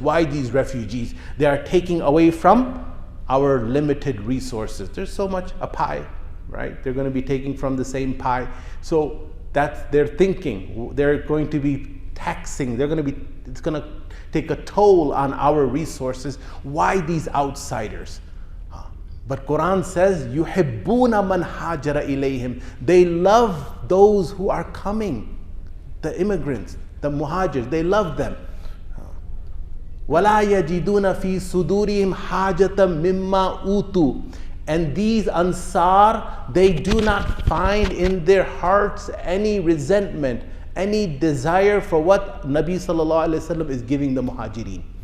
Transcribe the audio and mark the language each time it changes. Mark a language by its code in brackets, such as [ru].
[en] Why these refugees? They are taking away from our limited resources. There's so much, a pie, right? They're going to be taking from the same pie. So that's their thinking. They're going to be taxing. It's going to take a toll on our resources. Why these outsiders? But Quran says, [ar] يُحِبُّونَ مَنْ هَاجَرَ إِلَيْهِمْ. [en] They love those who are coming, the immigrants, the muhajirs. They love them. [ar] وَلَا يَجِدُونَ فِي صُدُورِهِمْ حَاجَةً مِمَّا أُوتُوا. [en] And these Ansar, they do not find in their hearts any resentment, any desire for what Nabi sallallahu alaihi wasallam is giving the Muhajirin.